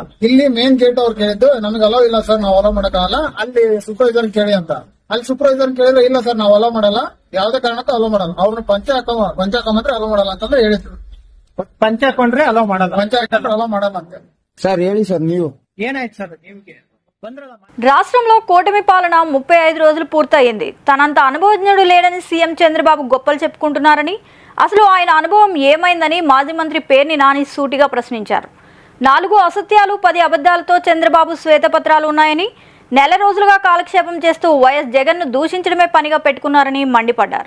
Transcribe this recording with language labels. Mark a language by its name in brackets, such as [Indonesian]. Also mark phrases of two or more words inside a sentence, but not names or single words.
[Kannada] ಇಲ್ಲಿ [English] main gate [Kannada] ಅವ್ರು ಕೇಳಿದ್ದು ನಮ್ಗೆ ಅಲೋ ಇಲ್ಲ ಸರ್, ನಾವು ಅಲೋ ಮಾಡಕ್ಕಾಗಲ್ಲ, ಅಲ್ಲಿ ಸೂಪರ್ವೈಸರ್ ಕೇಳಿ ಅಂತ. ಅಲ್ಲಿ ಸೂಪರ್ವೈಸರ್ ಕೇಳಿದ್ರೆ ಇಲ್ಲ ಸರ್ ನಾವು ಅಲೋ ಮಾಡಲ್ಲ, ಯಾವ್ದೇ ಕಾರಣಕ್ಕೂ ಅಲೋ ಮಾಡಲ್ಲ, ಅವ್ರನ್ನ ಪಂಚ ಹಾಕೊಂಡ್ರೆ ಅಲೋ ಮಾಡಲ್ಲ ಅಂತಂದ್ರೆ ಹೇಳಿದ್ರು. ಪಂಚ ಹಾಕೊಂಡ್ರೆ ಅಲೋ ಮಾಡಲ್ಲ, ಪಂಚ ಹಾಕೊಂಡ್ರೆ ಅಲೋ ಮಾಡಲ್ಲ ಅಂತ ಸರ್ ಹೇಳಿ. ಸರ್ ನೀವು ఏనాయ్ సార్ నిಮಗೆ [Telugu] రాష్ట్రంలో కూటమి పాలన 35 రోజులు పూర్తయింది. తనంత అనుభవజ్ఞుడు లేడని సీఎం చంద్రబాబు గొప్పలు చెప్పుకుంటున్నారని, అసలు ఆయన అనుభవం ఏమైందని మాజీ మంత్రి పేర్ని నాని సూటిగా ప్రశ్నించారు. 4 అసత్యాలు 10 అబద్దాలతో చంద్రబాబు శ్వేతపత్రాలు ఉన్నాయని, నెల రోజులుగా కాలక్షేపం చేస్తూ వైఎస్ జగన్ను దూషించడమే పనిగా పెట్టుకున్నారని మండిపడ్డారు.